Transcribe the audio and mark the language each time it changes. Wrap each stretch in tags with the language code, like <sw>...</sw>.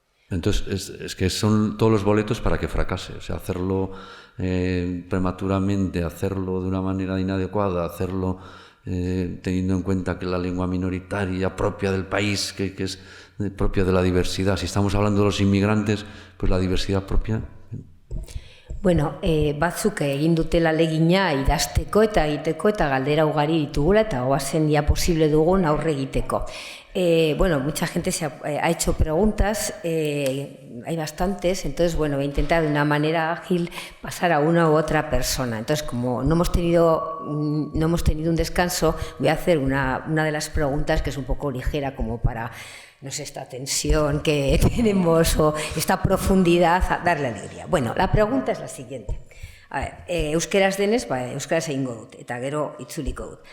<es>Entonces, es que son todos los boletos para que fracase. O sea, hacerlo prematuramente, hacerlo de una manera inadecuada, hacerlo teniendo en cuenta que la lengua minoritaria propia del país, que es propia de la diversidad. Si estamos hablando de los inmigrantes, pues la diversidad propia.</es> <eu>Bueno, batzuk egin dutela ahalegina idazteko eta egiteko eta galdera ugari ditugula eta goazen ya posible dugun aurre egiteko.</eu> <es>Bueno, mucha gente ha hecho preguntas, hay bastantes, entonces bueno, voy a intentar de una manera ágil pasar a una u otra persona. Entonces, como no hemos tenido un descanso, voy a hacer una de las preguntas que es un poco ligera como para, no sé, esta tensión que tenemos o esta profundidad, a darle alegría. Bueno, la pregunta es la siguiente. A ver,</es> <eu>euskeraz denez, euskaraz egingo dut, eta gero itzuliko dut.</eu>